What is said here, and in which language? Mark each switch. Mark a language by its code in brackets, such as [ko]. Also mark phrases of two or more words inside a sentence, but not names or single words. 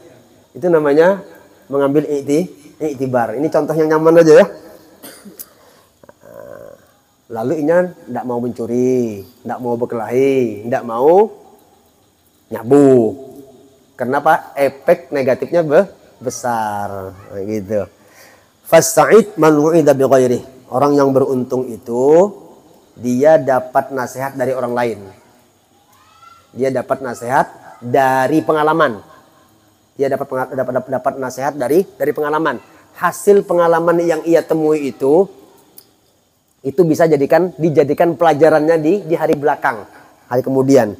[id] Itu namanya mengambil iktibar. Ini contoh yang nyaman aja ya. Lalu ini tidak mau mencuri, tidak mau berkelahi, tidak mau nyabu. Kenapa? Efek negatifnya besar. Nah, gitu. [ar] فالسعيد من وعظ بغيره. [id] Orang yang beruntung itu dia dapat nasihat dari orang lain. Dia dapat nasihat dari pengalaman. Dia dapat nasihat dari pengalaman. Hasil pengalaman yang ia temui itu bisa dijadikan pelajarannya di hari belakang, hari kemudian.